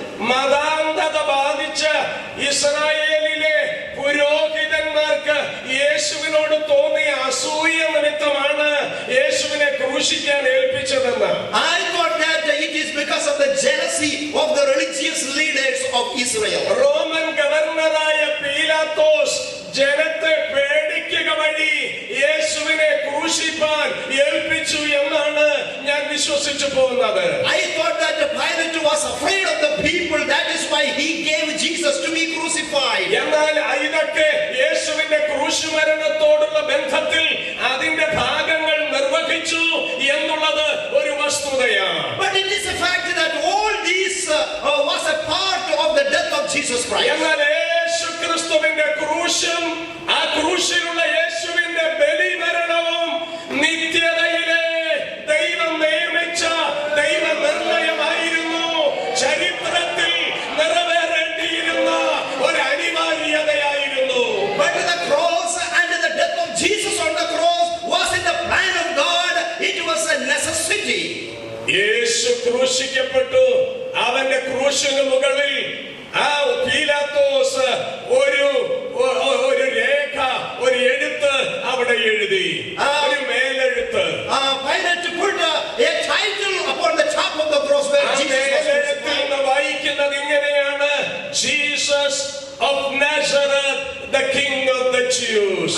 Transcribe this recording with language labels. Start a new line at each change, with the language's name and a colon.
Malayalam: മതാന്ധത ബാധിച്ച ഇസ്രായേലിലെ പുരോഹിതന്മാർക്ക് യേശുവിനോട് തോന്നിയ അസൂയ നിമിത്തമാണ് യേശുവിനെ ക്രൂശിക്കാൻ ഏൽപ്പിച്ചതെന്ന്.
English: I thought that it is because of the jealousy of the religious leaders of Israel.
Malayalam: Roman ഗവർണറായ പീലാത്തോസ് ജനത്തെ പേടിക്കുക വഴി യേശുവിനെ ക്രൂശിപ്പാൻ ഏൽപ്പിച്ചു എന്നാണ് ഞാൻ വിശ്വസിച്ചു പോകുന്നത്.
English: I thought that Pilate was afraid of the people, that is why he gave Jesus to be crucified.
Malayalam: എന്നാൽ ഇതൊക്കെ യേശുവിന്റെ ക്രൂശുമരണത്തോടുള്ള ബന്ധത്തിൽ അതിന്റെ ഭാഗങ്ങൾ നിർവഹിച്ചു എന്നുള്ളത് ഒരു വസ്തുതയാണ്.
English: But it is a fact that all these was a part of the death of Jesus Christ.
Malayalam: എന്നാൽ യേശുക്രിസ്തുവിന്റെ ക്രൂശും ആ ക്രൂശിലുള്ള യേശുവിന്റെ ബലിമരണവും നിത്യതയിലെ ദൈവം നിയമിച്ച ദൈവ നിർണയമായിരുന്നു. ചരിത്രത്തിൽ നിറവേറേണ്ടിയിരുന്ന ഒരു അനിവാര്യതയായിരുന്നു.
English: But the cross and the death of Jesus on the cross was in the plan of God. It was a necessity.
Malayalam: യേശു ക്രൂശിക്കപ്പെട്ടു. അവന്റെ ക്രൂശിന് മുകളിൽ ആ പീലാത്തോസ് ഒരു രേഖ, ഒരു എഴുത്ത് അവിടെ എഴുതി, ഒരു മേലെഴുത്ത്.
English: Pilate put a title upon the top of the cross where Jesus was crucified.
Malayalam: വായിക്കുന്നത് ഇങ്ങനെയാണ്:
English: Jesus of Nazareth, the king of the Jews.